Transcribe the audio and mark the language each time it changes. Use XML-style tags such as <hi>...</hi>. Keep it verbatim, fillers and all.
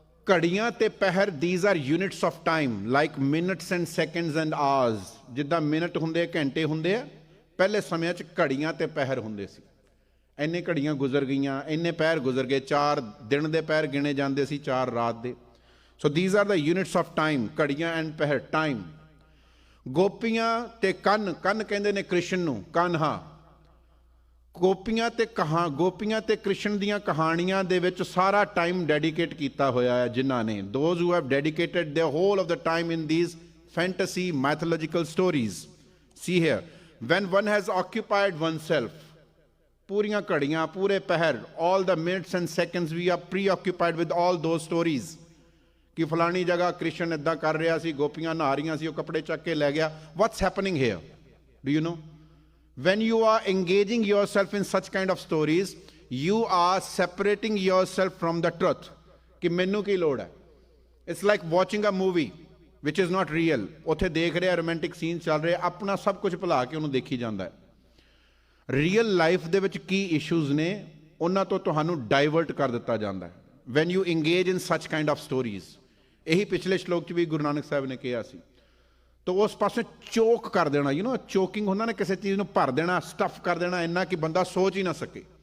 <en>ਘੜੀਆਂ ਤੇ ਪਹਿਰ, these are units of time like minutes and seconds and hours।</en> <pa>ਜਿੱਦਾਂ ਮਿੰਟ ਹੁੰਦੇ, ਘੰਟੇ ਹੁੰਦੇ ਆ, ਪਹਿਲੇ ਸਮਿਆਂ 'ਚ ਘੜੀਆਂ ਤੇ ਪਹਿਰ ਹੁੰਦੇ ਸੀ। ਇੰਨੇ ਘੜੀਆਂ ਗੁਜ਼ਰ ਗਈਆਂ, ਇੰਨੇ ਪਹਿਰ ਗੁਜ਼ਰ ਗਏ। ਚਾਰ ਦਿਨ ਦੇ ਪਹਿਰ ਗਿਣੇ ਜਾਂਦੇ ਸੀ, ਚਾਰ ਰਾਤ ਦੇ।</pa> <en>So these are the units of time, ਘੜੀਆਂ and ਪਹਿਰ, time।</en> <pa>ਗੋਪੀਆਂ ਤੇ ਕੰਨ, ਕੰਨ ਕਹਿੰਦੇ ਨੇ ਕ੍ਰਿਸ਼ਨ ਨੂੰ, ਕਾਨ੍ਹਾ। ਗੋਪੀਆਂ ਤੇ ਕਹਾ ਗੋਪੀਆਂ ਤੇ ਕ੍ਰਿਸ਼ਨ ਦੀਆਂ ਕਹਾਣੀਆਂ ਦੇ ਵਿੱਚ ਸਾਰਾ ਟਾਈਮ ਡੈਡੀਕੇਟ ਕੀਤਾ ਹੋਇਆ ਹੈ ਜਿਨ੍ਹਾਂ ਨੇ,</pa> <en>those who have dedicated their whole of the time in these fantasy mythological stories। See here, when one has occupied oneself,</en> <pa>ਪੂਰੀਆਂ ਘੜੀਆਂ, ਪੂਰੇ ਪਹਿਰ,</pa> <en>all the minutes and seconds we are preoccupied with all those stories</en> <pa>ਕਿ ਫਲਾਣੀ ਜਗ੍ਹਾ ਕ੍ਰਿਸ਼ਨ ਇੱਦਾਂ ਕਰ ਰਿਹਾ ਸੀ, ਗੋਪੀਆਂ ਨਹਾ ਰਹੀਆਂ ਸੀ, ਉਹ ਕੱਪੜੇ ਚੱਕ ਕੇ ਲੈ ਗਿਆ।</pa> <en>what's happening here? Do you know? When you are engaging yourself in such kind of stories, you are separating yourself from the truth</en> <pa>कि मैनू की लोड़ है।</pa> <en>It's like watching a movie which is not real।</en> <pa>ਉੱਥੇ ਦੇਖ ਰਿਹਾ romantic scene ਚੱਲ ਰਿਹਾ, ਆਪਣਾ ਸਭ ਕੁਝ ਭੁਲਾ ਕੇ ਉਹਨੂੰ ਦੇਖੀ ਜਾਂਦਾ ਹੈ। ਰੀਅਲ ਲਾਈਫ ਦੇ ਵਿੱਚ ਕੀ ਇਸ਼ੂਜ਼ ਨੇ ਉਹਨਾਂ ਤੋਂ ਤੁਹਾਨੂੰ ਡਾਇਵਰਟ ਕਰ ਦਿੱਤਾ ਜਾਂਦਾ ਹੈ</pa> <en>When you engage in such kind of stories.</en> <pa>ਇਹੀ ਪਿਛਲੇ ਸ਼ਲੋਕ 'ਚ ਵੀ ਗੁਰੂ ਨਾਨਕ ਸਾਹਿਬ ਨੇ ਕਿਹਾ ਸੀ। ਤਾਂ ਉਸ ਪਾਸੇ ਚੋਕ ਕਰ ਦੇਣਾ,</pa> <en>you know choking</en> <pa>ਹੁੰਦਾ ਨਾ, ਕਿਸੇ ਚੀਜ਼ ਨੂੰ ਭਰ ਦੇਣਾ, ਸਟਫ ਕਰ ਦੇਣਾ ਇੰਨਾ ਕਿ ਬੰਦਾ ਸੋਚ ਹੀ ਨਾ ਸਕੇ।</pa>